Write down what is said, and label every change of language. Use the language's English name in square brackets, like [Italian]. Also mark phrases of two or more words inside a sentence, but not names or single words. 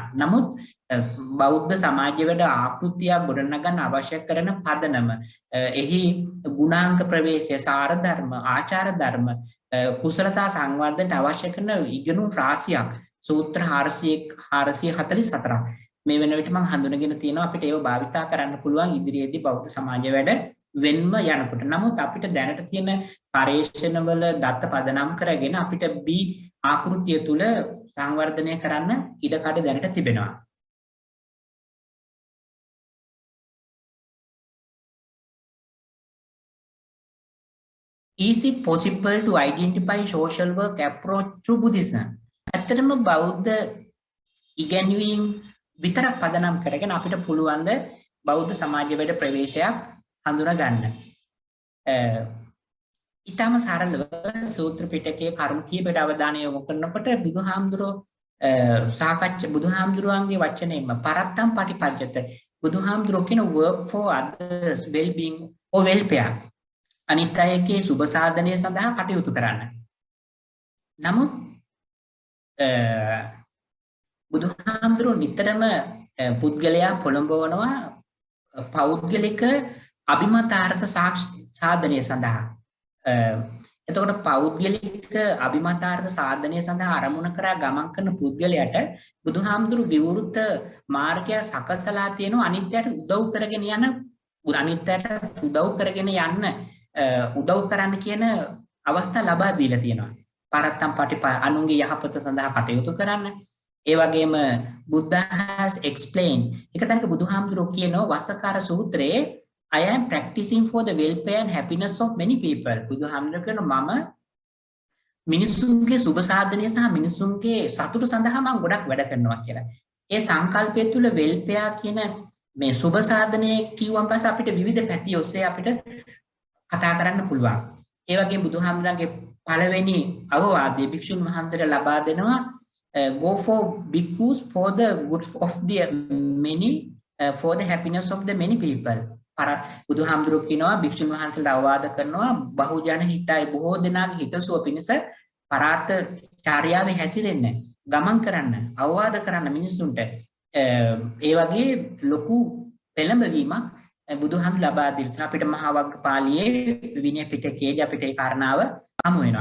[Sinhala] නමුත් බෞද්ධ සමාජ වැඩ ආකෘතියක් ගොඩනගන්න අවශ්‍ය කරන පදනම, එහි ගුණාංග ප්‍රවේශය, සාර ධර්ම, ආචාර ධර්ම, කුසලතා සංවර්ධනයට අවශ්‍ය කරන ඉගෙනුම් රාශියක් සූත්‍ර 444ක් මේ වෙන විට මම හඳුනගෙන තියෙනවා. අපිට ඒව භාවිතා කරන්න පුළුවන් ඉදිරියේදී බෞද්ධ සමාජ වැඩ වෙන්ම යනකොට. නමුත් අපිට දැනට තියෙන පරිශ්‍රණවල දත්ත පදනම් කරගෙන අපිට B ආකෘතිය තුල සංවර්ධනය කරන්න ඉඩකඩ දැනට තිබෙනවා. [English] Is it possible to identify social work approach through Buddhism? [Sinhala] ඇත්තටම බෞද්ධ ඉගැන්වීම් විතරක් පදනම් කරගෙන අපිට පුළුවන් ද බෞද්ධ සමාජ වැඩ ප්‍රවේශයක් හඳුනා ගන්න. ඊටම සරලව සූත්‍ර පිටකයේ කර්ම කීපයට අවධානය යොමු කරනකොට බුදුහාමුදුරුවන්ගේ වචනයෙන්ම [Pali] පරත්තම් පටිපජ්ජත [Sinhala] බුදුහාමුදුරුවෝ කියන [English] work for others well being or welfare, [Sinhala] අනිත් අයගේ සුබ සාධනය සඳහා කටයුතු කරන්න. නමුත් බුදුහාමුදුරුවෝ නිතරම පුද්ගලයා පොළඹවනවා පෞද්ගලික අභිමතාර්ථ සාධනය සඳහා. එතකොට පෞද්ගලික අභිමතාර්ථ සාධනය සඳහා අරමුණ කරා ගමන් කරන පුද්ගලයාට බුදුහාමුදුරුවෝ විවෘත මාර්ගය සකසලා තියෙනවා අනිත්‍යයට උදව් කරගෙන යන්න උදව් කරන්න කියන අවස්ථා ලබා දීලා තියෙනවා. [Pali] පරත්තම් පටිපා [Sinhala] අනුන්ගේ යහපත සඳහා කටයුතු කරන්න. ඒ වගේම බුද්ධ [English] has explained [Sinhala] එක තැනක බුදුහාමුදුරුවෝ කියනවා වස්සකාර සූත්‍රයේ [English] I am practicing for the welfare and happiness of many people. [Sinhala] බුදුහාමුදුරුවෝ කියනවා මම මිනිසුන්ගේ සුබ සාධනය සහ මිනිසුන්ගේ සතුට සඳහා මම ගොඩක් වැඩ කරනවා කියලා. ඒ සංකල්පය තුළ welfare කියන මේ සුබ සාධනය කියුවන් පස්සේ අපිට විවිධ පැති ඔස්සේ අපිට කතා කරන්න පුළුවන්. ඒ වගේම බුදුහාමුදුරන්ගේ පළවෙනි අවවාදයේ භික්ෂුන් වහන්සේට ලබා දෙනවා [English] go for bhikkhus for the good of the many for the happiness of the many people. [Sinhala] බුදුහාමුදුරුවෝ කියනවා භික්ෂුන් වහන්සේට අවවාද කරනවා බහුජන හිතයි බොහෝ දෙනාගේ හිතසුව පිණිස පරාර්ථ චාර්යාවේ හැසිරෙන්න, ගමන් කරන්න, අවවාද කරන්න මිනිසුන්ට. ඒ වගේ ලොකු පෙළඹවීමක් බුදුහාමුදුරුවෝ ලබා දෙන්න අපිට මහා වග්ගපාළියේ විනය පිටකයේදී අපිට ඒ කාරණාව හමු වෙනවා.